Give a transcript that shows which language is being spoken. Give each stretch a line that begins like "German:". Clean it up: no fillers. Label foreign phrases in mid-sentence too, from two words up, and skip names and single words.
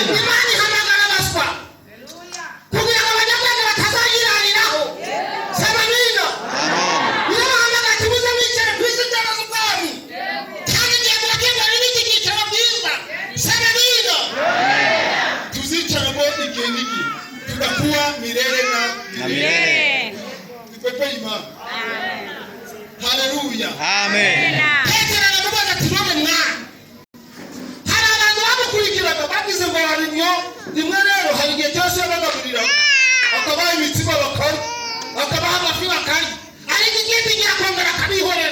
Kinyarwanda: Imana ihamagara abaswa kugira ngo abanyabwenge batazayirariraho.
Swahili: Sema amina. Amen.
Kinyarwanda: Irabahamagara ati muze mwicare ku isi byaba z'ubwami kandi igihe muragenda n'iki cyicaro bwiza.
Swahili: Sema amina.
Kinyarwanda: Tuzicaramo igihe n'iki tugakuwa
Swahili: milele na milele.
Kinyarwanda: Tupepe Imana. Amen. Haleluya. Amen. Petero aramubaza ati none mwana bagize ngo harimyo rimwe rero hari igihe cyose bagaburira akabaha imitsima bakarya akabaha amafi bakarya ariko ikindi gihe akongera akabihorera.